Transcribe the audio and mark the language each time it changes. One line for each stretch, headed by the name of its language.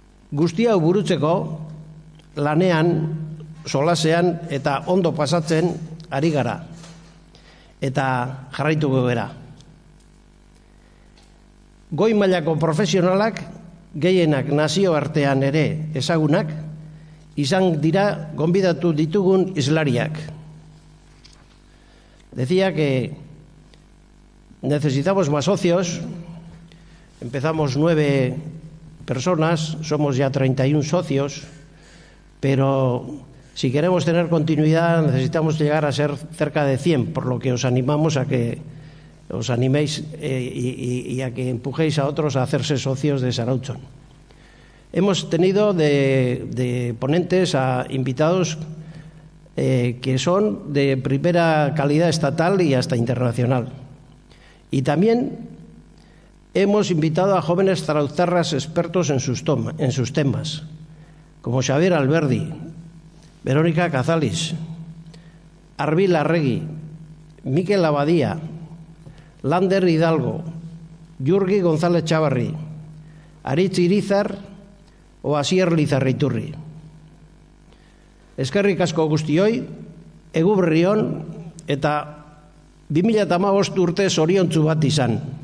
Basque: Guzti hau burutzeko lanean, solasean eta ondo pasatzen ari gara. Eta jarraituko gara. Goi mailako profesionalak, gehienak nazioartean ere ezagunak, izan dira gonbidatu ditugun islariak.
Spanish: Decía que necesitamos más socios. Empezamos 9 personas, somos ya 31 socios, pero si queremos tener continuidad necesitamos llegar a ser cerca de 100, por lo que os animamos a que os animéis y a que empujéis a otros a hacerse socios de Zarautzen. Hemos tenido de ponentes a invitados que son de primera calidad estatal y hasta internacional. Y también hemos invitado a jóvenes zarauztarras expertos en sus temas, como Xavier Alberdi, Verónica Cazalis, Arbil Arregui, Mikel Abadía, Lander Hidalgo, Jurgi González Chavarri, Aritz Irizar o Asier Lizarriturri.
Basque: Eskerrik asko guztioi, eguberri on eta 2015 urte zoriontsu bat izan.